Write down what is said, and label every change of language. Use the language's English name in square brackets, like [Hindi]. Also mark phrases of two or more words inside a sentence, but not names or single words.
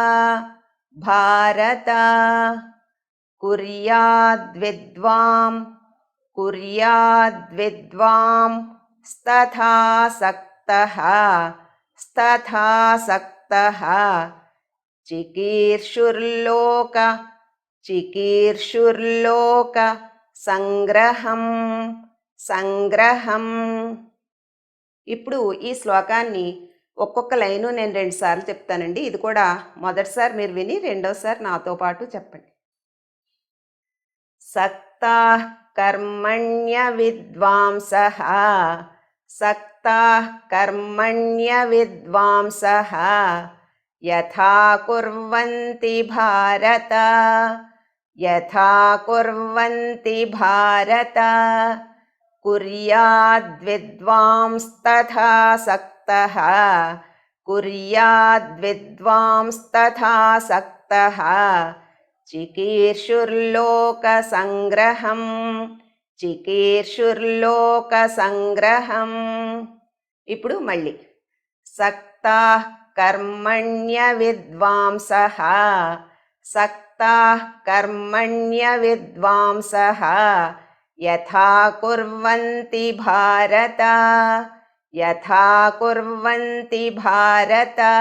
[Sanskrit] భారత కుర్యాద్విద్వాం కుర్యాద్విద్వాం స్తథా సక్తః స్తథా సక్తః చికీర్షుర్లోక చికీర్షుర్లోక సంగ్రహం సంగ్రహం. [Telugu] ఇప్పుడు ఈ శ్లోకాన్ని ఒక్కొక్క లైను నేను 2 సార్లు చెప్తానండి. ఇది కూడా మొదటిసారి మీరు విని రెండోసారి నాతో పాటు చెప్పండి. [Sanskrit] सक्ताः कर्मण्य विद्वांसः सक्ताः कर्मण्य विद्वांसः यथा कुर्वन्ति भारत यथा कुर्वन्ति भारत कुर्याद्विद्वांस्तथा सक्तः कुर्याद्विद्वांस्तथा सक्तः చికీర్షుర్లోక సంగ్రహం చికీర్షుర్లోక సంగ్రహం. [Telugu] ఇప్పుడు మళ్ళీ [Sanskrit] సక్తాః కర్మణ్య విద్వాంసః సక్తాః కర్మణ్య విద్వాంసః యథా కుర్వంతి భారత యథా కుర్వంతి భారత